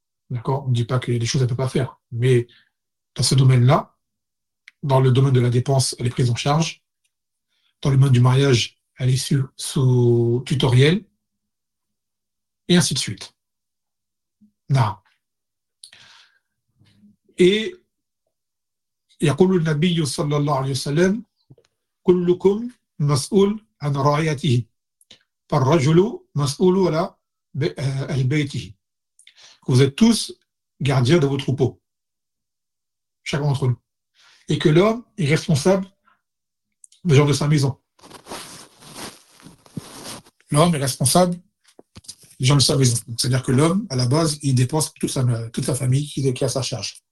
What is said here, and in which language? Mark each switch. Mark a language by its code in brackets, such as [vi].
[fr] D'accord, on ne dit pas qu'il y a des choses qu'elle ne peut pas faire, mais dans ce domaine-là, dans le domaine de la dépense, elle est prise en charge. Dans le domaine du mariage, elle est sous tutoriel, et ainsi de suite. Non. [ar] Et يقول النبي صلى الله عليه وسلم كلكم مسؤول عن رعيته فالرجل مسؤول على بيته. [fr] Vous êtes tous gardiens de vos troupeaux, chacun d'entre nous, et que l'homme est responsable des gens de sa maison. L'homme est responsable des gens de sa maison. C'est-à-dire que l'homme, à la base, il dépense toute sa famille qui est à sa charge.